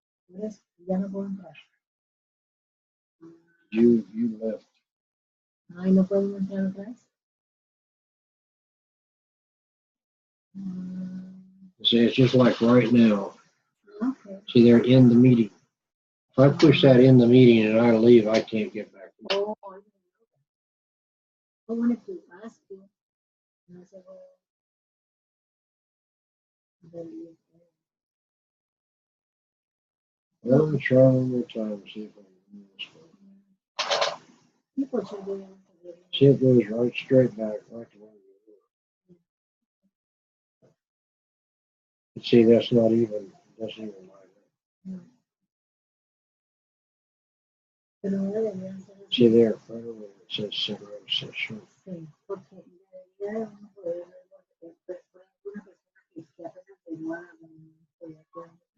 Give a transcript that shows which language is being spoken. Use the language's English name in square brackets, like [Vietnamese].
[Spanish] Por eso, ya no puedo entrar. [English] You left. [Spanish] Ay, no puedo entrar otra vez. [English] See, it's just like right now. Okay. See, they're in the meeting. If I push that in the meeting and I leave, I can't get back. Oh, I didn't know that. I wanted to ask you. And I said, well, then you- Well, let's try one more time and see if I can do this one. people should be able to get in. See, it goes right straight back, right to where you were. But see, that's not even, doesn't even line up. No. [Spanish] Pero no deberían ser así. [English] See there, right over there, it says cigarette session. [Spanish] Sí, porque debería uno poder verlo, por una persona que apenas llegó a poder entrar.